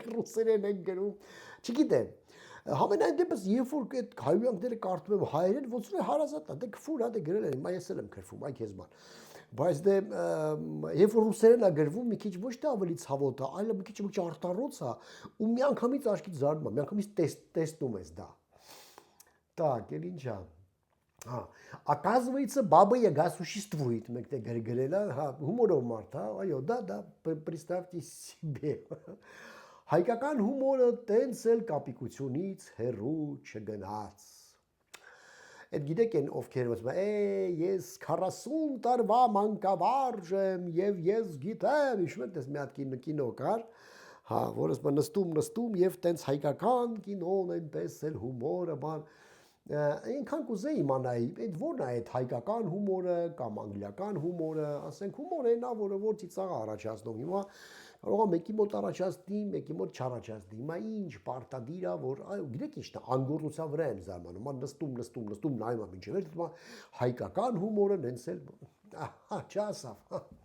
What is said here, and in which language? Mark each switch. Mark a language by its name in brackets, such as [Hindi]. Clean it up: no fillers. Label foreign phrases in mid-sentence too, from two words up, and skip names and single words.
[Armenian] ռուսերեն են գրում, չգիտեմ։ Համենայն դեպս երբ որ այդ հայույանքները կարդում եմ հայերեն, ոնց որ հարազատ է, դե քֆուր է, դե գրել են, հիմա ես էլ եմ քրվում, այ քեզ ման։ Բայց դե երբ որ ռուսերեն է գրվում, մի քիչ ոչ թե ավելի ցավոտ է, այլ մի քիչ արտառոց է, ու միանգամից աչքից զարնում է, միանգամից տեսնում ես դա։ Так, էլ ինչա։ [Russian] Оказывается, Баба Яга существует. Мы где говорили, [Armenian] հումորով մարդ, այո, դա, [Russian] представьте себе. [Armenian] Հայկական հումորը տենց էլ կապիկությունից հեռու չգնաց։ Այդ գիտեք են ովքեր ասում են, ես 40 տարվա մանկավարժ եմ եւ ես գիտեմ, հիշում եք, դες մի հատ կինո կար, որ ասում նստում եւ տենց հայկական կինոն այնպես էլ հումորը բան այնքան կուզեի իմանայի, այդ որն է այդ հայկական հումորը կամ անգլիական հումորը, ասենք հումորը նա որը որ ծիծաղ առաջացնում, հիմա կարող է մեկի մոտ առաջացնի, մեկի մոտ չառաջացնի, հիմա ինչ պարտադիր է, որ այո, գիտեք ինչն է, անգորնության վրա եմ զարմանում, նստում, նայում եմ ինչև էր, հիմա հայկական հումորը նենց էլ, չասավ,